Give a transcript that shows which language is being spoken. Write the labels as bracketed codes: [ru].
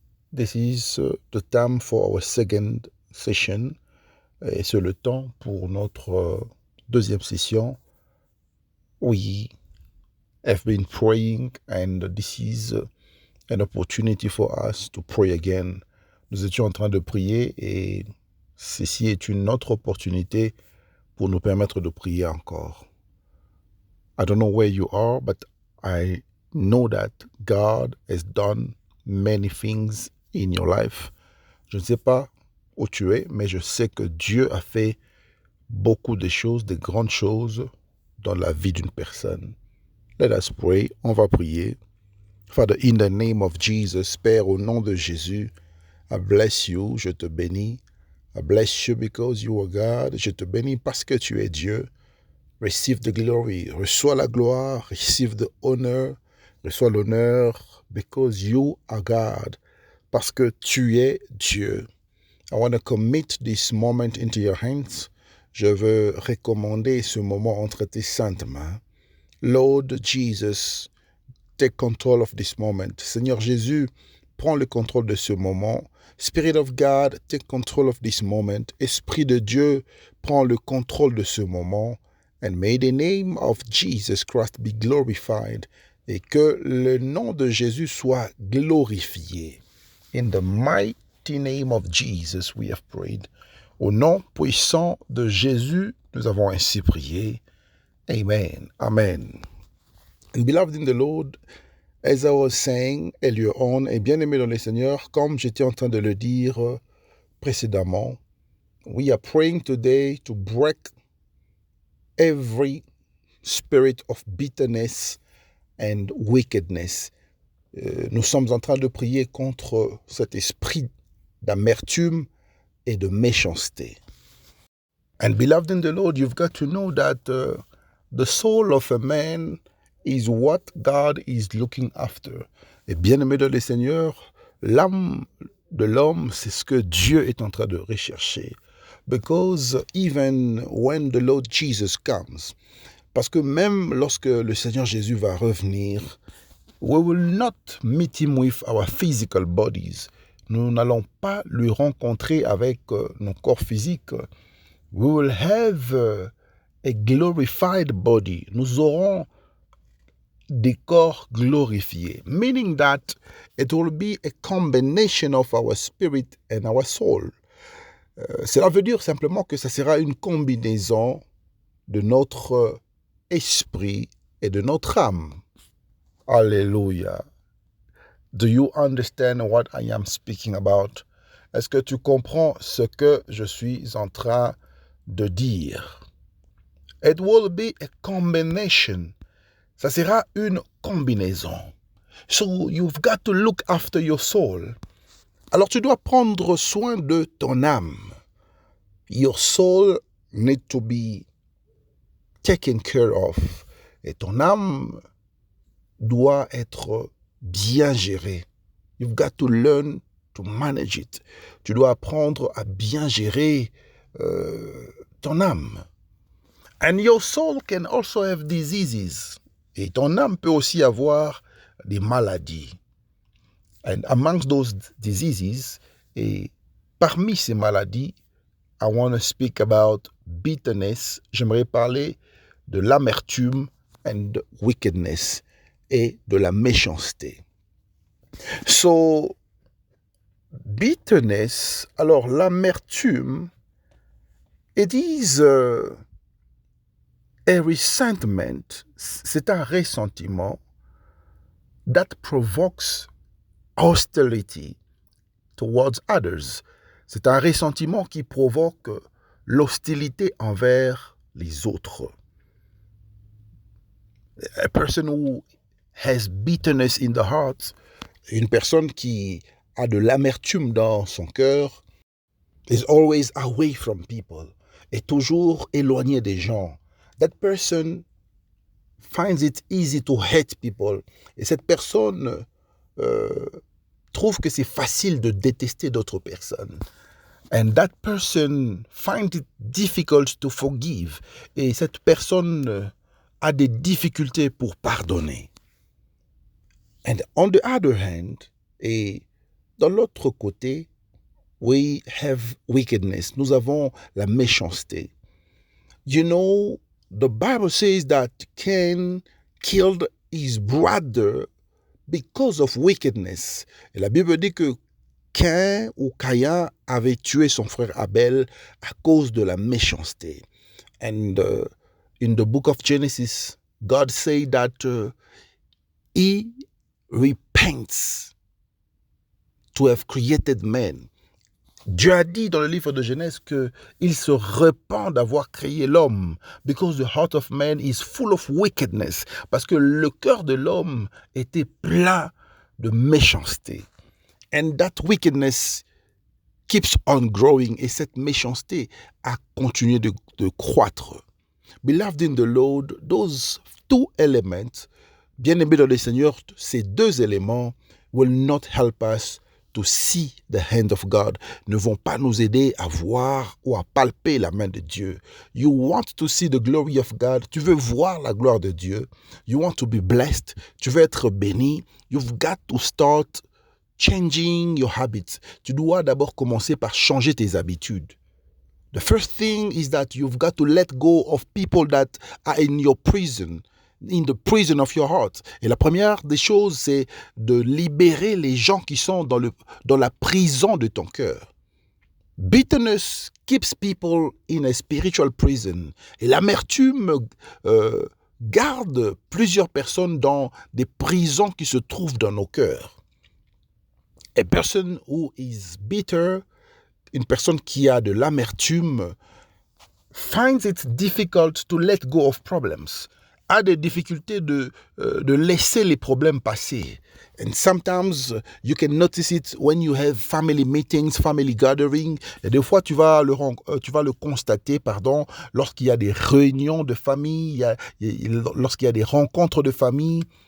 [en] This is the time for our second session. [fr] Et c'est le temps pour notre deuxième session. [en] We have been praying and this is an opportunity for us to pray again. [fr] Nous étions en train de prier et ceci est une autre opportunité pour nous permettre de prier encore. [en] I don't know where you are, but I know that God has done many things in your life. [fr] Je ne sais pas où tu es, mais je sais que Dieu a fait beaucoup de choses, de grandes choses dans la vie d'une personne. [en] Let us pray. [fr] On va prier. [en] Father, in the name of Jesus, [fr] Père, au nom de Jésus, [en] I bless you, [fr] je te bénis. [en] I bless you because you are God. [fr] Je te bénis parce que tu es Dieu. [en] Receive the glory, [fr] reçois la gloire, [en] receive the honor, [fr] reçois l'honneur, [en] because you are God, [fr] parce que tu es Dieu. [en] I want to commit this moment into your hands. [fr] Je veux recommander ce moment entre tes saintes mains. [en] Lord Jesus, take control of this moment. [fr] Seigneur Jésus, prends le contrôle de ce moment. [en] Spirit of God, take control of this moment. [fr] Esprit de Dieu, prends le contrôle de ce moment. [en] And may the name of Jesus Christ be glorified. [fr] Et que le nom de Jésus soit glorifié. [en] In the mighty name of Jesus, we have prayed. [fr] Au nom puissant de Jésus, nous avons ainsi prié. [en] Amen. Amen. And beloved in the Lord, as I was saying earlier on, [fr] et bien-aimé dans le Seigneur, comme j'étais en train de le dire précédemment, [en] we are praying today to break every spirit of bitterness and wickedness. [fr] Nous sommes en train de prier contre cet esprit d'amertume et de méchanceté. [en] And beloved in the Lord, you've got to know that the soul of a man is what God is looking after. [fr] Et bien-aimé dans le Seigneur, l'âme de l'homme, c'est ce que Dieu est en train de rechercher. [en] Because even when the Lord Jesus comes, [fr] parce que même lorsque le Seigneur Jésus va revenir, [en] we will not meet him with our physical bodies. [fr] Nous n'allons pas lui rencontrer avec nos corps physiques. [en] We will have a glorified body. [fr] Nous aurons des corps glorifiés. [en] Meaning that it will be a combination of our spirit and our soul. [fr] Cela veut dire simplement que ça sera une combinaison de notre esprit et de notre âme. Alléluia. [en] Do you understand what I am speaking about? [fr] Est-ce que tu comprends ce que je suis en train de dire? [en] It will be a combination. [fr] Ça sera une combinaison. [en] So you've got to look after your soul. [fr] Alors tu dois prendre soin de ton âme. [en] Your soul need to be taken care of. [fr] Et ton âme doit être bien gérée. [en] You've got to learn to manage it. [fr] Tu dois apprendre à bien gérer ton âme. [en] And your soul can also have diseases. [fr] Et ton âme peut aussi avoir des maladies. [en] And amongst those diseases, [fr] et parmi ces maladies, [en] I want to speak about bitterness. [fr] J'aimerais parler de l'amertume [en] and wickedness [fr] et de la méchanceté. [en] So, bitterness, [fr] alors l'amertume, [en] it is a resentment, [fr] c'est un ressentiment [en] that provokes hostility towards others. [fr] C'est un ressentiment qui provoque l'hostilité envers les autres. [en] A person who has bitterness in the heart, [fr] une personne qui a de l'amertume dans son cœur, [en] is always away from people, [fr] est toujours éloigné des gens. [en] That person finds it easy to hate people. [fr] Et cette personne trouve que c'est facile de détester d'autres personnes. [en] And that person finds it difficult to forgive. [fr] Et cette personne a des difficultés pour pardonner. [en] And on the other hand, [fr] et dans l'autre côté, [en] we have wickedness. [fr] Nous avons la méchanceté. [en] You know, the Bible says that Cain killed his brother because of wickedness. [fr] Et la Bible dit que Cain ou Caïn avait tué son frère Abel à cause de la méchanceté. [en] And in the book of Genesis, God said that he repents to have created man. [fr] Dieu a dit dans le livre de Genèse qu'il se repent d'avoir créé l'homme. [en] Because the heart of man is full of wickedness. [fr] Parce que le cœur de l'homme était plein de méchanceté. [en] And that wickedness keeps on growing. [fr] Et cette méchanceté a continué de croître. [en] Beloved in the Lord, those two elements, [fr] bien-aimés dans le Seigneur, ces deux éléments [en] will not help us to see the hand of God, [fr] ne vont pas nous aider à voir ou à palper la main de Dieu. [en] You want to see the glory of God, [fr] tu veux voir la gloire de Dieu. [en] You want to be blessed, [fr] tu veux être béni. [en] You've got to start changing your habits. [fr] Tu dois d'abord commencer par changer tes habitudes. [en] The first thing is that you've got to let go of people that are in your prison, in the prison of your heart. [fr] Et la première des choses, c'est de libérer les gens qui sont dans la prison de ton cœur. [en] Bitterness keeps people in a spiritual prison. [fr] Et l'amertume garde plusieurs personnes dans des prisons qui se trouvent dans nos cœurs. [en] A person who is bitter, [fr] une personne qui a de l'amertume, [en] finds it difficult to let go of problems, [fr] a des difficultés de laisser les problèmes passer. [en] And sometimes you can notice it when you have family meetings, family gathering. [fr] Et des fois, tu vas le constater, lorsqu'il y a des réunions de famille, lorsqu'il y a des rencontres de famille.